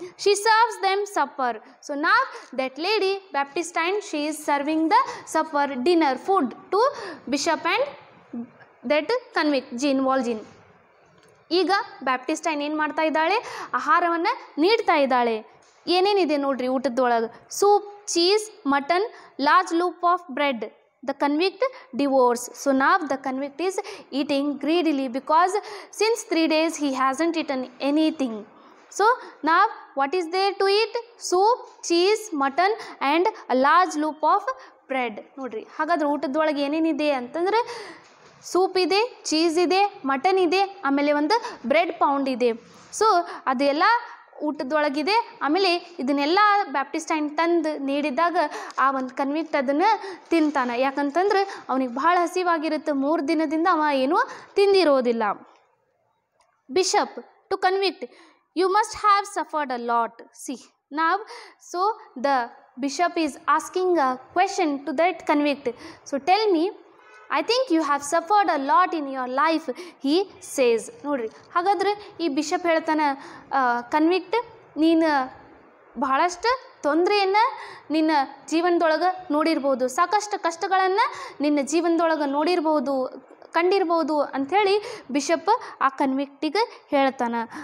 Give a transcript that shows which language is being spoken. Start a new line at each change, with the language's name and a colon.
English: She serves them supper. So ನಾವ್ that lady Baptistine, she is serving the supper, dinner, food to bishop and that convict Jean Valjean.
Kannada: ಈಗ ಬ್ಯಾಪ್ಟಿಸ್ಟೈನ್ ಏನು ಮಾಡ್ತಾ ಇದ್ದಾಳೆ, ಆಹಾರವನ್ನು ನೀಡ್ತಾ ಇದ್ದಾಳೆ. ಏನೇನಿದೆ ನೋಡ್ರಿ ಊಟದೊಳಗೆ,
English: Soup, cheese, mutton, large loaf of bread. The convict devours. So now the convict is eating greedily because since 3 days he hasn't eaten anything. So now what is there to eat? Soup, cheese, mutton and a large loaf of bread.
Kannada: ನೋಡ್ರಿ, ಹಾಗಾದ್ರೆ ಊಟದೊಳಗೆ ಏನೇನಿದೆ ಅಂತಂದ್ರೆ soup ಇದೆ, cheese ಇದೆ, mutton ಇದೆ, ಆಮೇಲೆ ಒಂದು bread pound ಇದೆ. ಸೊ ಅದೆಲ್ಲ ಊಟದೊಳಗಿದೆ. ಆಮೇಲೆ ಇದನ್ನೆಲ್ಲ ಬ್ಯಾಪ್ಟಿಸ್ಟೈನ್ ತಂದು ನೀಡಿದಾಗ ಆ ಒಂದು ಕನ್ವಿಕ್ಟ್ ಅದನ್ನು ತಿಂತಾನೆ. ಯಾಕಂತಂದ್ರೆ ಅವನಿಗೆ ಭಾಳ ಹಸಿವಾಗಿರುತ್ತೆ, 3 ದಿನದಿಂದ ಅವ ಏನೂ ತಿಂದಿರೋದಿಲ್ಲ.
English: Bishop to convict, you must have suffered a lot. See now, so the bishop is asking a question to that convict. So tell me, I think you have suffered a lot in your life, he says.
Kannada: ನೋಡ್ರಿ, ಹಾಗಾದ್ರೆ ಈ bishop ಹೇಳ್ತಾನೆ, convict, ನೀನು ಬಹಳಷ್ಟು ತೊಂದರೆಯನ್ನು ನಿನ್ನ ಜೀವನದೊಳಗೆ ನೋಡಿರ್ಬೋದು, ಸಾಕಷ್ಟು ಕಷ್ಟಗಳನ್ನು ನಿನ್ನ ಜೀವನದೊಳಗೆ ಕಂಡಿರ್ಬೋದು ಅಂಥೇಳಿ ಬಿಷಪ್ ಆ ಕನ್ವಿಕ್ಟಿಗೆ ಹೇಳ್ತಾನೆ.